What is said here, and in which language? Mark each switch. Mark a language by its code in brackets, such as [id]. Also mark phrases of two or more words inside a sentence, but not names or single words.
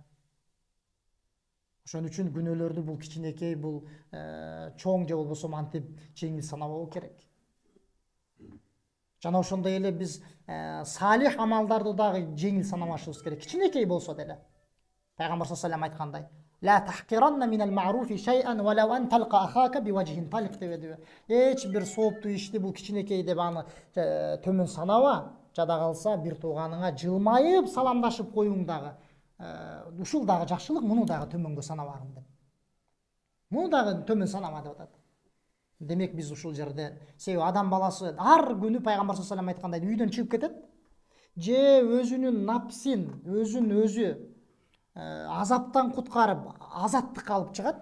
[ky] Ошон үчүн күнөөлөрдү бул кичинекей, бул чоң же болбосо мантип жеңил санабоо керек. Жана ошондой эле биз салих амалдарды дагы жеңил санамашыбыз керек. Кичинекей болсо деле. Пайгамбар [ar] صلى الله عليه [ky] айткандай: [ar] "لا تحقرن من المعروف شيئا ولو أن تلقى أخاك بوجه طلق" деп. [ky] Эч бир сооптуу ишти бул кичинекей деп аны төмөн санаба. Жада калса бир тууганыңа жылмайып саламдашып коюң дагы, ушул дагы жакшылык, муну дагы төмөнгө санабагын деп. Муну дагы төмөн санама деп атат. Демек, биз ушул жерде, себеби адам баласы ар күнү пайгамбар [ar] صلى الله عليه [ky] айткандай үйдөн чыгып кетет, же өзүнүн напсин, өзүн өзү азаптан куткарып, азаттыкка алып чыгат.